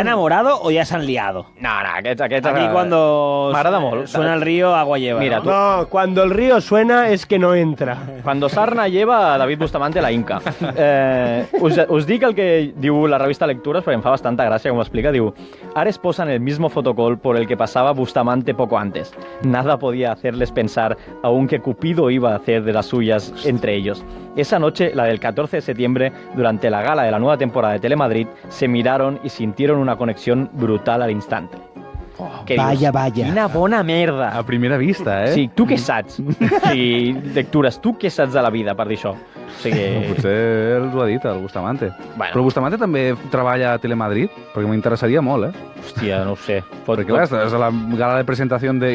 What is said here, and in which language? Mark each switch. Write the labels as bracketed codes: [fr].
[es] enamorado o ya se han liado? [ca] No, aquests... [es] Aquí cuando [ca] M'agrada molt. [es] suena el río, agua lleva. [ca] Mira, ¿no? tu... [es] No, cuando el río suena es que no entra. Cuando sarna lleva, David Bustamante la inca. [ca] Us dic el que diu la revista Lecturas, perquè em fa bastanta gràcia com ho explica. [es] Diu, Ares posa en el mismo fotocall por el que pasaba Bustamante poco antes. Nada podía hacerles pensar aún que Cupido iba a hacer de las suyas entre ellos. Esa noche, la del 14 de septiembre, durante la gala de la nueva temporada de Telemadrid, se miraron y sintieron una conexión brutal al instante. Que Vaya. [ca] Quina bona merda. A primera vista, eh? Sí, tu què saps? O sigui, Lectures, tu què saps de la vida per dir això? O sigui... Potser els ho ha dit, el Bustamante. Bueno. Però Bustamante també treballa a Telemadrid? Perquè m'interessaria molt, eh? Hòstia, no ho sé. Perquè, clar, és a la gala de presentació de...